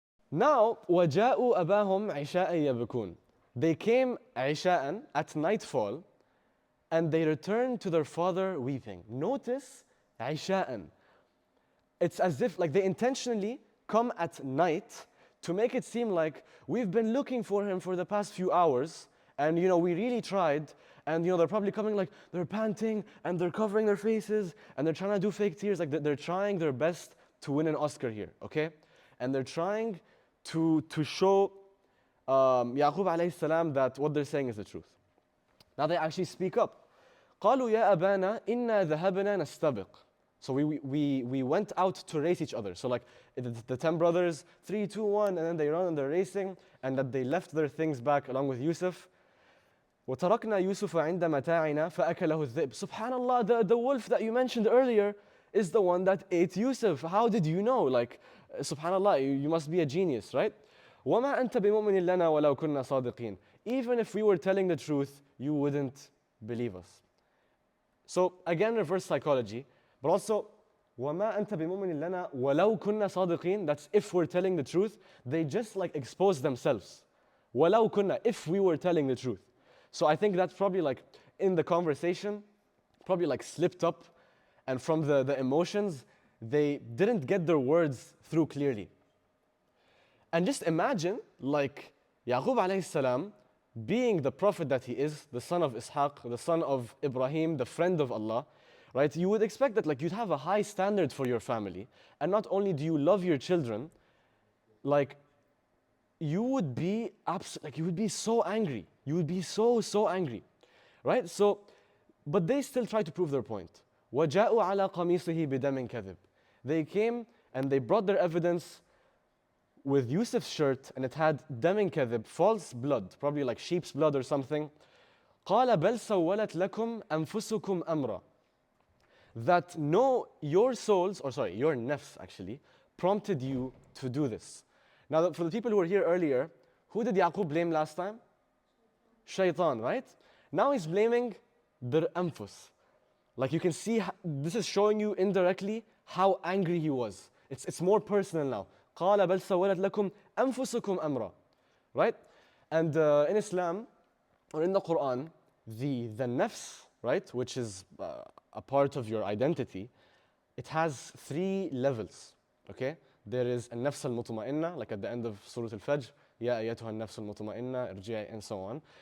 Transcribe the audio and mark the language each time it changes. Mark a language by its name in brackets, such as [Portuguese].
[English] Now, [Arabic] وَجَاءُوا أَبَاهُمْ عِشَاءً يَبْكُونَ. [English] They came عِشَاءً, at nightfall, and they returned to their father weeping. Notice, عِشَاءً. It's as if like they intentionally come at night to make it seem like we've been looking for him for the past few hours, and you know, we really tried, and you know, they're probably coming like they're panting and they're covering their faces and they're trying to do fake tears, like they're trying their best to win an Oscar here, okay? And they're trying to show Yaqub alayhi salam that what they're saying is the truth. Now they actually speak up. [Arabic] قالوا يا أبانا إنا ذهبنا نستبق. [English] So we went out to race each other. So like the 10 brothers, 3, 2, 1, and then they run and they're racing, and that they left their things back along with Yusuf. [Arabic] وتركنا يوسف عند متاعنا فأكله الذئب. [English] Subhanallah, the wolf that you mentioned earlier is the one that ate Yusuf. How did you know? Like, subhanallah, you must be a genius, right? [Arabic] وما أنت بمؤمن لنا ولو كنا صادقين. [English] Even if we were telling the truth, you wouldn't believe us. So again, reverse psychology, but also [Arabic] وما أنت بمؤمن لنا ولو كنا صادقين. [English] That's if we're telling the truth. They just like expose themselves. [Arabic] ولو كنا, [English] if we were telling the truth. So I think that's probably like in the conversation, probably like slipped up, and from the emotions, they didn't get their words through clearly. And just imagine like Yaqub alayhi salam being the prophet that he is, the son of Ishaq, the son of Ibrahim, the friend of Allah, right? You would expect that like you'd have a high standard for your family, and not only do you love your children, like you would be you would be so angry. You would be so angry, right? So, but they still try to prove their point. [Arabic] وَجَاءُوا عَلَى قَمِيصِهِ بِدَمٍ كَذِبٍ. [English] They came and they brought their evidence with Yusuf's shirt, and it had [Arabic] دم كذب, [English] false blood, probably like sheep's blood or something. [Arabic] قال بل سولت لكم أنفسكم أمرا. [English] That no, your souls, or sorry, your nafs actually, prompted you to do this. Now, for the people who were here earlier, who did Yaqub blame last time? Shaitan, right? Now he's blaming their anfus. Like you can see, this is showing you indirectly how angry he was. It's more personal now. [Arabic] قال بل سولت لكم أنفسكم أمرا. [English] Right? And in Islam, or in the Quran, the nafs, right, which is a part of your identity, it has 3 levels, okay? There is a nafs al-mutma'inna, like at the end of Surah Al-Fajr, [Arabic] Ya ayyatuha an-nafs al-mutma'inna, irji'i, [English] and so on.